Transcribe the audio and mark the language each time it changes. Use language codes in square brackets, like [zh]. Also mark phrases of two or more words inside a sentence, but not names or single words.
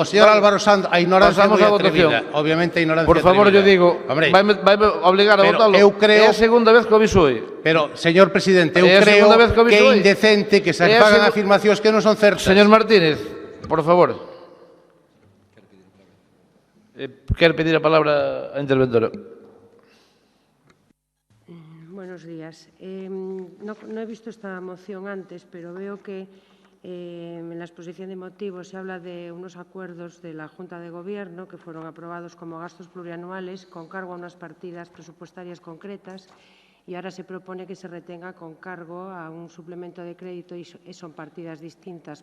[gl] O señor Álvaro Santos, a ignorancia é moi atrevida. Obviamente a ignorancia Por favor, [es] yo digo, [gl] vai obligar a votalo. É a segunda vez que o aviso hoy. Pero, señor presidente, eu creo que é indecente que se fagan afirmacións que non son certas. Señor Martínez, por favor. Quer pedir a palabra a interventora. [es] Buenos días. No he visto esta moción antes, pero veo que en la exposición de motivos se habla de unos acuerdos de la Junta de Gobierno que fueron aprobados como gastos plurianuales con cargo a unas partidas presupuestarias concretas y ahora se propone que se retenga con cargo a un suplemento de crédito y son partidas distintas.